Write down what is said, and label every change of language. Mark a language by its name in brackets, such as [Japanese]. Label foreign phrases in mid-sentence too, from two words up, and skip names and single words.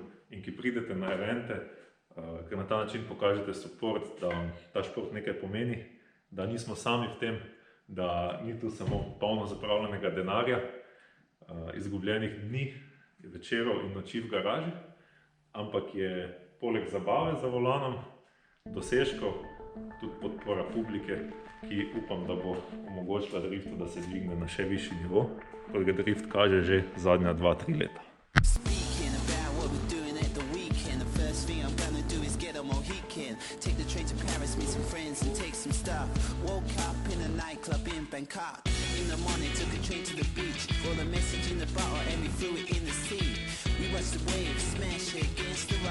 [Slovenian] in ki pridete na evente, ker na ta način pokažete support, da ta šport nekaj pomeni, da nismo sami v tem, da ni tu samo polno zapravljenega denarja, izgubljenih dni, večerov in noči v garaži, ampak je poleg zabave za volanom, dosežkov, tudi podpora publike, ki upam, da bo omogočila driftu, da se dvigne na še višji nivo, kot ga drift kaže že zadnja 2-3 leta. [English] Take the train to Paris, meet some friends and take some stuff. Woke up in a nightclub in Bangkok. In the morning took a train to the beach. Wrote a message in the bottle and we threw it in the sea. We watched the waves smash against the rocks.